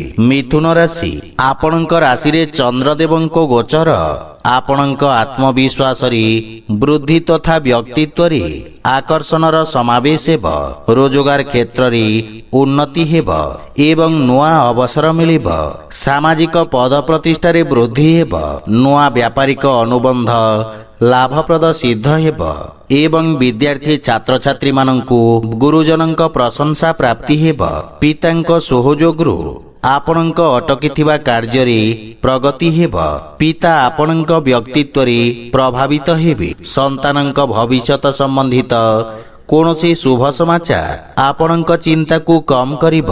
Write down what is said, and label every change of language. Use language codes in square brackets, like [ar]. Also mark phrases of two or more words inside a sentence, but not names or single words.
[or] ମିଥୁନ ରାଶି ଆପଣଙ୍କ ରାଶିରେ ଚନ୍ଦ୍ରଦେବଙ୍କ ଗୋଚର ଆପଣଙ୍କ ଆତ୍ମବିଶ୍ୱାସରେ ବୃଦ୍ଧି ତଥା ବ୍ୟକ୍ତିତ୍ୱରେ ଆକର୍ଷଣର ସମାବେଶ ହେବ। ରୋଜଗାର କ୍ଷେତ୍ରରେ ଉନ୍ନତି ହେବ ଏବଂ ନୂଆ ଅବସର ମିଳିବ। ସାମାଜିକ ପଦ ପ୍ରତିଷ୍ଠାରେ ବୃଦ୍ଧି ହେବ। ନୂଆ ବ୍ୟାପାରିକ ଅନୁବନ୍ଧ ଲାଭପ୍ରଦ ସିଦ୍ଧ ହେବ। ଏବଂ ବିଦ୍ୟାର୍ଥୀ ଛାତ୍ରଛାତ୍ରୀମାନଙ୍କୁ ଗୁରୁଜନଙ୍କ ପ୍ରଶଂସା ପ୍ରାପ୍ତି ହେବ। ପିତାଙ୍କ ସହଯୋଗରୁ ଆପଣଙ୍କ ଅଟକିଥିବା କାର୍ଯ୍ୟରେ ପ୍ରଗତି ହେବ। ପିତା ଆପଣଙ୍କ ବ୍ୟକ୍ତିତ୍ୱରେ ପ୍ରଭାବିତ ହେବେ। ସନ୍ତାନଙ୍କ ଭବିଷ୍ୟତ ସମ୍ବନ୍ଧିତ କୌଣସି ଶୁଭ ସମାଚାର ଆପଣଙ୍କ ଚିନ୍ତାକୁ କମ୍ କରିବ।